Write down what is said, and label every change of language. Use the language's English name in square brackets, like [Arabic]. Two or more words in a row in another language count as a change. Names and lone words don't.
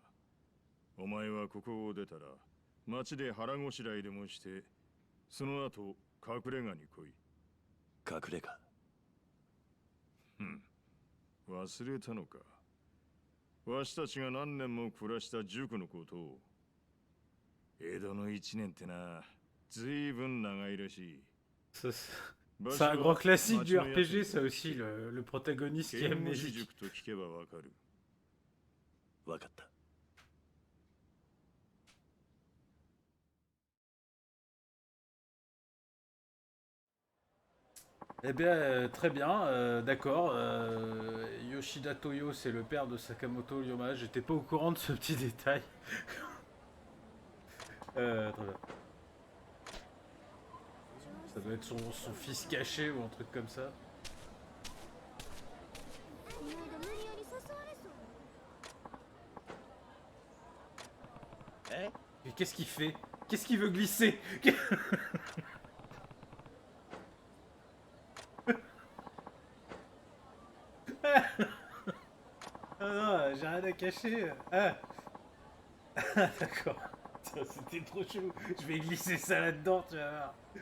[Japanese] お前はここを出たら町で腹ごしらえでもして、その後隠れ家に来い。隠れ家。忘れたのか。わしたちが何年も暮らした塾のことを。江戸の一年ってな、ずいぶん長いらしい。 [French] C'est un grand classique du RPG, ça aussi, le protagoniste qui est [Japanese] 剣士 [French] amnésique. [Japanese] 塾と聞けばわかる。わかった。 [French] Eh bien, très bien, d'accord. Yoshida Toyo, c'est le père de Sakamoto Ryoma. J'étais pas au courant de ce petit détail. Très bien. Ça doit être son fils caché ou un truc comme ça. [Japanese] 意外と無理やり誘われそう。 [French] Mais qu'est-ce qu'il fait? Qu'est-ce qu'il veut glisser? Ah non, j'ai rien à cacher. Ah, ah d'accord. Tiens, c'était trop chelou. Je vais glisser ça là-dedans, tu vas voir.